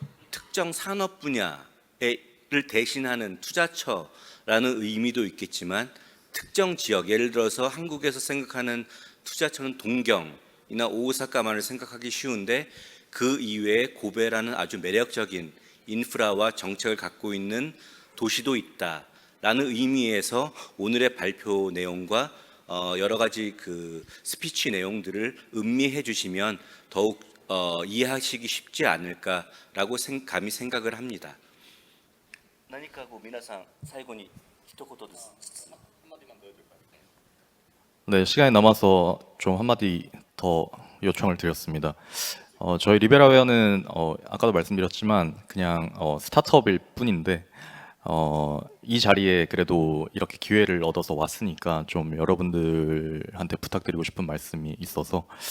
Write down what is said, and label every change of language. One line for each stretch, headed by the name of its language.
Korean: 특정 산업 분야를 대신하는 투자처라는 의미도 있겠지만 특정 지역, 예를 들어서 한국에서 생각하는 투자처는 동경이나 오사카만을 생각하기 쉬운데 그 이외에 고베라는 아주 매력적인 인프라와 정책을 갖고 있는 도시도 있다라는 의미에서 오늘의 발표 내용과 여러 가지 그 스피치 내용들을 음미해 주시면 더욱 이해하시기 쉽지 않을까라고 감히 생각을 합니다.
Japanese: 何か皆さん最後に一言です。
Korean: 네, 시간이 남아서 좀 한마디 더 요청을 드렸습니다. 저희 리베라웨어는 아까도 말씀드렸지만 그냥 스타트업일 뿐인데 이 자리에 그래도 이렇게 기회를 얻어서 왔으니까 좀 여러분들한테 부탁드리고 싶은 말씀이 있어서